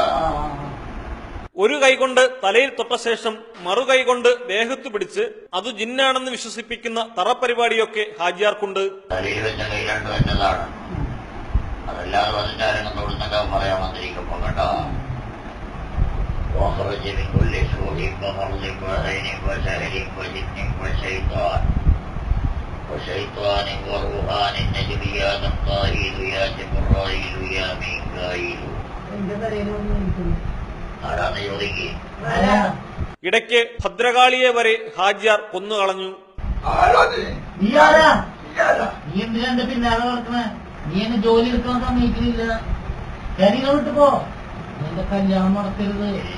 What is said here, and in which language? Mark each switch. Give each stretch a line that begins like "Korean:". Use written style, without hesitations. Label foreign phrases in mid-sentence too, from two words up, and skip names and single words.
Malayalam: ഒരു കൈകൊണ്ട് തലയിൽ തൊട്ട ശേഷം മറുകൈകൊണ്ട് ദേഹത്ത് പിടിച്ച് അത് ജിന്നാണെന്ന് വിശ്വസിപ്പിക്കുന്ന തറപരിപാടിയൊക്കെ ഹാജിയാർക്കുണ്ട്. തലയിൽ വെച്ച കൈലാണ്ട് വെച്ചതാണ്. അതല്ലാതെ വന്നിട്ടാരെങ്കിലും തൊടുന്നൊക്കെ പറയാൻ വന്നിരിക്കുമ്പോ കേട്ടോ.
Arabic: واخرج من كل سوء ومرض وعين وسهل وجن وشيطان وروحان النجم يا نقائل يا جبرائيل يا ميكائيل.
Malayalam: ആരാണ് ചോദിക്കുക? ഇടയ്ക്ക് ഭദ്രകാളിയെ വരെ ഹാജിയാർ കൊന്നുകളഞ്ഞു. നീ എന്തിനാ എന്റെ പിന്നാലെ നടക്കണേ? നീ എന്നെ ജോലി എടുക്കാൻ സമ്മതിക്കുന്നില്ല. കാര്യങ്ങൾ വിട്ടു പോ. എന്റെ കല്യാണം നടത്തരുത്.